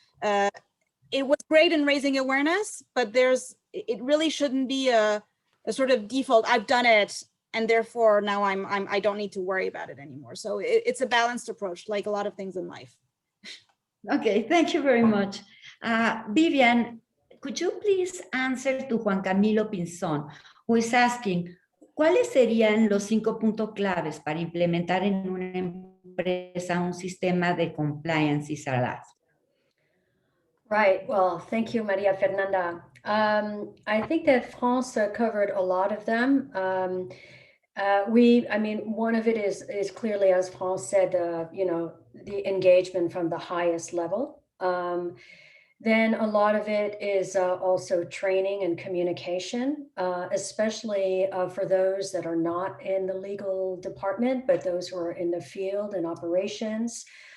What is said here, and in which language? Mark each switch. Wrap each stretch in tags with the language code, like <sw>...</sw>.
<en>It was great in raising awareness, but it really shouldn't be a sort of default, I've done it, and therefore now I don't need to worry about it anymore. So it's a balanced approach, like a lot of things in life. Okay, thank you very much. Vivian, could you please answer to Juan Camilo Pinzón, who is asking,</en> <es>¿cuáles serían los 5 puntos claves para implementar en una empresa un sistema de compliance y SARAS?</es> <en>Right. Well, thank you, Maria Fernanda. I think that France covered a lot of them. I mean, one of it is clearly, as France said, you know, the engagement from the highest level. Then a lot of it is also training and communication, especially for those that are not in the legal department, but those who are in the field and operations.</en>